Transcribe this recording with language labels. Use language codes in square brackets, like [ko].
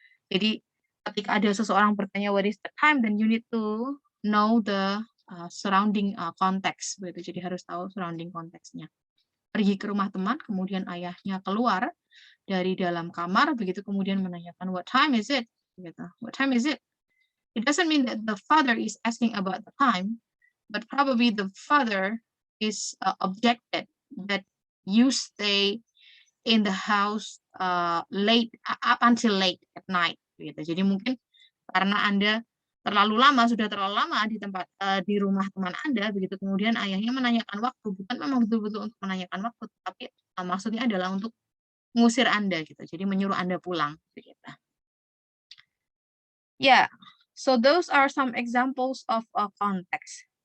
[id] Jadi ketika ada seseorang bertanya [en] what is the time, then you need to know the surrounding context begitu. [id] Jadi harus tahu surrounding konteksnya. Pergi ke rumah teman, kemudian ayahnya keluar dari dalam kamar begitu, kemudian menanyakan [en] what time is it [id] gitu. [en] What time is it? It doesn't mean that the father is asking about the time, but probably the father is objected that you stay in the house late up until late at night gitu. [id] Jadi mungkin karena Anda sudah terlalu lama di tempat di rumah teman Anda begitu, kemudian ayahnya menanyakan waktu, bukan memang betul-betul untuk menanyakan waktu, tapi maksudnya adalah untuk mengusir Anda gitu. Jadi menyuruh Anda pulang begitu. [en] Yeah. So those are some examples of context.